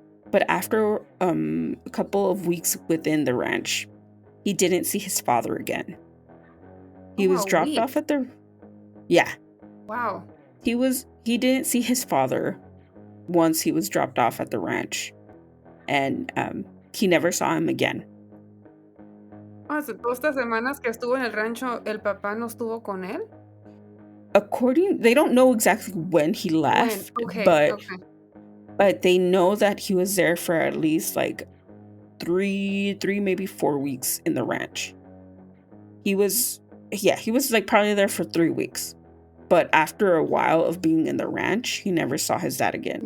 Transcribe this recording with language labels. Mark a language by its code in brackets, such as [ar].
[en] But after a couple of weeks within the ranch, he didn't see his father again. He was dropped off at the... Yeah. Wow. He didn't see his father once he was dropped off at the ranch. And he never saw him again. [es] Hace todas estas semanas que estuvo en el rancho, ¿el papá no estuvo con él? [en] They don't know exactly when he left, but they know that he was there for at least like three, maybe 4 weeks in the ranch. He was like probably there for 3 weeks. But after a while of being in the ranch, he never saw his dad again.